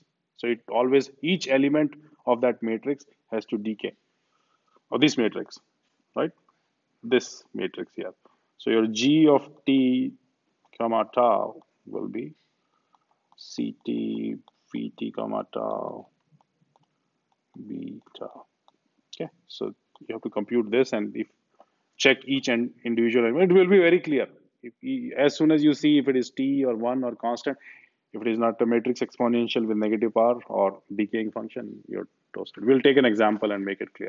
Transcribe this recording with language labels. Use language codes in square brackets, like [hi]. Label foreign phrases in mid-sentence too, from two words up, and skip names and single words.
[en] So it always, each element of that matrix has to decay, or this matrix, right? This matrix here. So your g of t comma tau will be ct phi t comma tau b tau. Okay, so you have to compute this, and if check each and individual element, it will be very clear. As soon as you see if it is t or 1 or constant, if it is not a matrix exponential with negative power or decaying function, you're toasted. We'll take an example and make it clear.